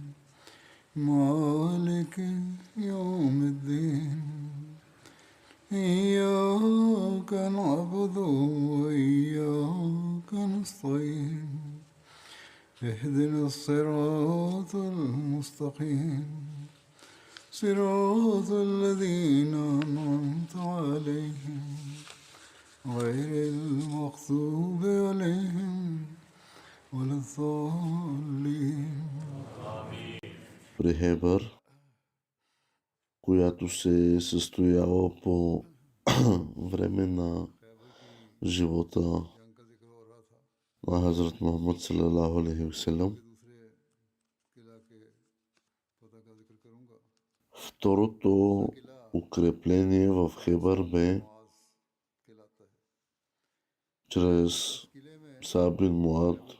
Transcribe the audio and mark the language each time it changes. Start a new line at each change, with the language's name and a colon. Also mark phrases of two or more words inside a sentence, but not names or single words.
Arabic: مالك يوم الدين إياك نعبد وإياك نستعين اهدنا الصراط المستقيم صراط الذين أنعمت عليهم غير المغضوب عليهم ولا الضالين.
Bulgarian: При Хебър, която се е състояла по време на живота на Хазрат Мухаммад
Arabic: صلى الله عليه وسلم.
Bulgarian: Второто укрепление в Хебър бе чрез Саъд бин Муад.